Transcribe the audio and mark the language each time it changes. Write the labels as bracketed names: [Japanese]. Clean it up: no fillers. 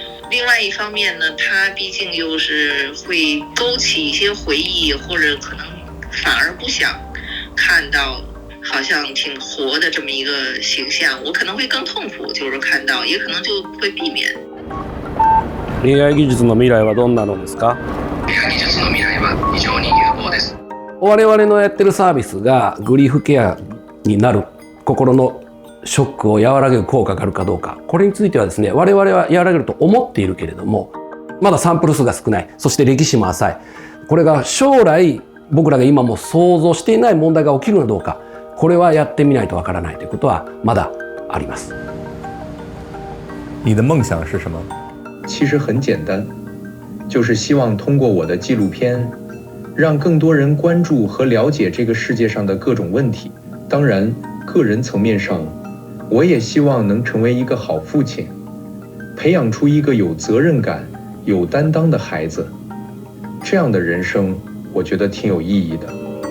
[Chinese] 另外一方面呢，他毕竟又是会勾起一些回忆，或者可能反而不想看到好像挺活的这么一个形象，我可能会更痛苦，就是看到，也可能就会避免。 [Japanese] AI 技術の未来はどんなのですか？ AI 技術の未来は非常に有望です。我々のやってるサービスがグリーフケアになる、心のショックを和らげる効果があるかどうか、これについてはですね、我々は和らげると思っているけれども、まだサンプル数が少ない、そして歴史も浅い。これが将来僕らが今も想像していない問題が起きるのかどうか、これはやってみないとわからないということはまだあります。 [Chinese] 你的梦想是什么？其实很简单，就是希望通过我的纪录片，让更多人关注和了解这个世界上的各种问题。当然，个人层面上，我也希望能成为一个好父亲，培养出一个有责任感、有担当的孩子。这样的人生，我觉得挺有意义的。